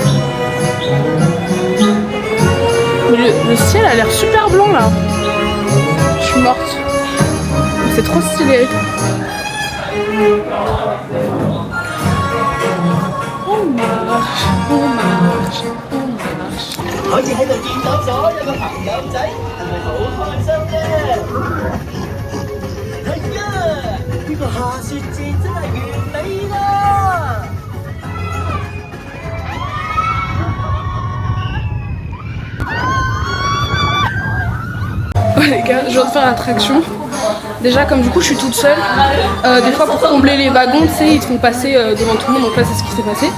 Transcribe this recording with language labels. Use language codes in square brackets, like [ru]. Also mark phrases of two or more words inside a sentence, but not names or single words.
[fr] Le ciel a l'air super blanc là. Je suis morte. C'est trop stylé. On marche, on marche, on marche. [yue] 好似喺度見到咗有個朋友仔，係咪好開心咧？係啊，呢個下雪節真係完美啦！ [fr] Les gars, je viens de faire l'attraction. Déjà comme du coup je suis toute seule, des fois pour combler les wagons, tu sais, ils te font passer devant tout le monde, donc là c'est ce qui s'est passé.